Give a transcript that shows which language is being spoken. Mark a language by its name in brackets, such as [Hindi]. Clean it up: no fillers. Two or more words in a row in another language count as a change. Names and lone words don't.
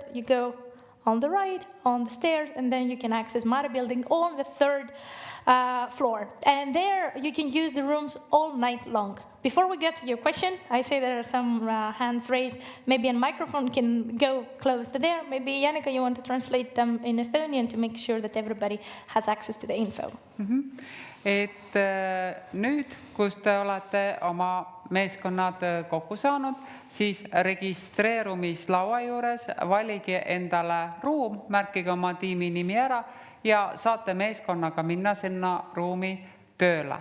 [English] You go on the right, on the stairs, and then you can access Mare building on the third floor. And there you can use the rooms all night long. Before we get to your question, I see there are some hands raised. Maybe a microphone can go close to there. Maybe, Janika, you want to translate them in Estonian to make sure that everybody has access to the info. [Estonian] Et nüüd, kus te olete oma meeskonnad kokku saanud, siis registreerumislaua juures valige endale ruum, märkige oma tiimi nimi ära ja saate meeskonnaga minna sinna ruumi tööle.